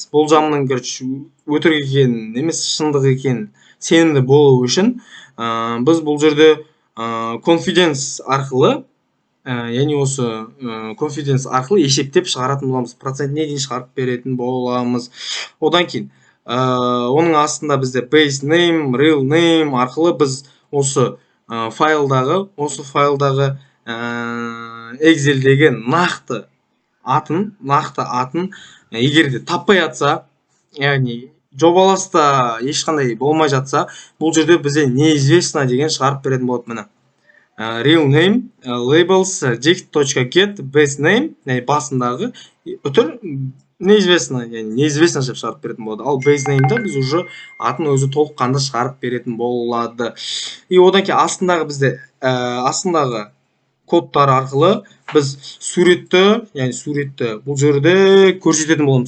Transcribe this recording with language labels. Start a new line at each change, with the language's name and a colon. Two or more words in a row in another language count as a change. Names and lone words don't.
Kazakh: Болжамның өтірік екенін емес, шындық екенін сенімді болу үшін біз бұл жерде confidence арқылы, яғни осы confidence арқылы есептеп шығаратын боламыз. Процентіне дейін шығарып беретін боламыз. Одан кейін оның астында бізде
English: base name, real name
Kazakh: арқылы біз осы файлдағы Excel-дегі нақты атын егерде таппай жатса, яғни жобаласта ешқандай болмай жатса, бұл жерде бізде неизвестно деген шығарып беретін болады.
English: Міне real name labels dict.get base name,
Kazakh: яғни басындағы үтір неизвестно, яғни неизвестно деп шығарып беретін болады. Ал
English: base name'да
Kazakh: біз уже атын өзі толыққанды шығарып беретін болады. И одан кейін астындағы кодтар арқылы біз суретті бұл жерде көрсететін боламыз.